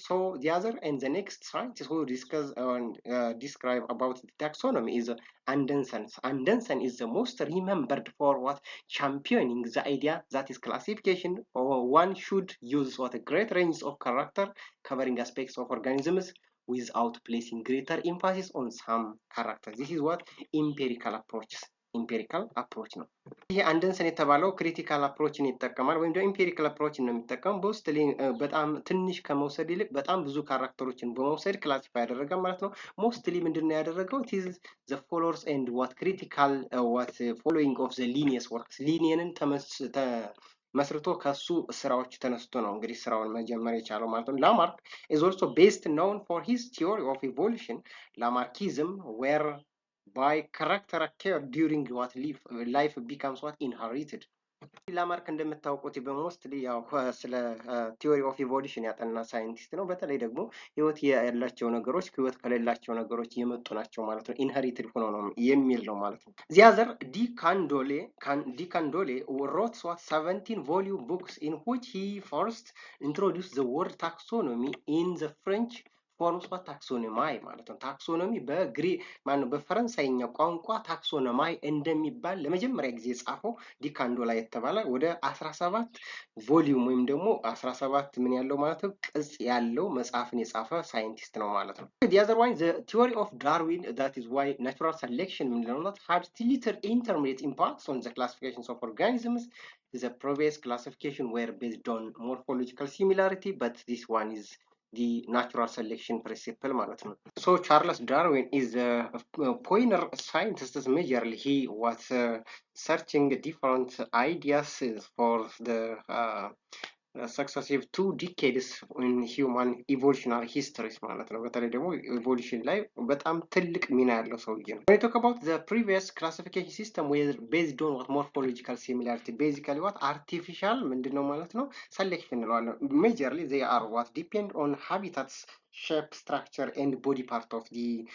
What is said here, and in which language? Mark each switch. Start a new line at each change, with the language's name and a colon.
English: So the other and the next scientist who discuss and describe about the taxonomy is Anderson. Anderson is the most remembered for what championing the idea that is classification or one should use what a great range of character covering aspects of organisms without placing greater emphasis on some characters. This is what empirical approach
Amharic: ነው። ይሄ አንደንሰን የተባለው ክሪቲካል አፕሮችን ይጠቀማል ወይም ደግሞ ኢምፔሪካል አፕሮችን ነው የሚጠቀመው። በውስጥ በጣም ትንሽ ከመውሰድ ይልቅ በጣም ብዙ ካራክተሮችን በመውሰድ ክላሲፋይ ያደረገ ማለት ነው። ሞስትሊ ምንድነው ያደረገው
English: it is the followers and what critical what following of the Linnaeus works
Amharic: ሊኒየንን መስርቶ ከሱ ስራዎች ተነስቶ ነው እንግዲህ ስራውን መጀመር የቻለው ማለት ነው። ላማርክ
English: is also best known for his theory of evolution. Lamarckism where by character occurred during what life becomes what inherited.
Amharic: ላማርክ እንደምታውቁት በሞስትሊ ያው ስለ ቲዮሪ ኦፍ ኢቮሉሽን ያጠና ሳይንቲስት ነው። በተለይ ደግሞ ህይወት ያላቸው ነገሮች ህይወት ከሌላቸው ነገሮች የመጡ ናቸው ማለት ነው። ኢንሄሪትድ ሆኖ ነው የሚል ነው ማለት ነው። ዚያዘር ዲካንዶሌ
English: wrote what 17 volume books in which he first introduced the word taxonomy in the French forms what
Amharic: ታክሶኖማይ ማለት ነው። ታክሶኖሚ በፈረንሳይኛ ቋንቋ ታክሶኖማይ እንደሚባል ለመጀመሪያ ጊዜ ጻፈው ዲካንዶላ የተባለ ወደ 17 ቮሊዩም ወይም ደግሞ 17 ምን ያለው ማለት ነው ቅጽ ያለው መጽሐፍን የጻፈ ሳይንቲስት ነው ማለት ነው።
English: the other one the theory of Darwin, that is why natural selection
Amharic: ምንለው
English: not had little intermediate impacts on the classifications of organisms. The previous classification were based on morphological similarity, but this one is the natural selection principle
Amharic: ማለት ነው።
English: So Charles Darwin is a pioneer scientist. Majorly he was searching different ideas for the successive 2 decades in human evolutionary histories
Amharic: ማለት ነው። በተለይ ደግሞ ኢቮሉሽን ላይ በጣም ትልቅ ሚና ያለው ሰውዬ ነው።
English: When we talk about the previous classification system were based on what morphological similarity, basically what artificial
Amharic: ምንድነው ማለት ነው
English: selection
Amharic: እንለዋለን።
English: Majorly they are what depend on habitats, shape, structure and body part of the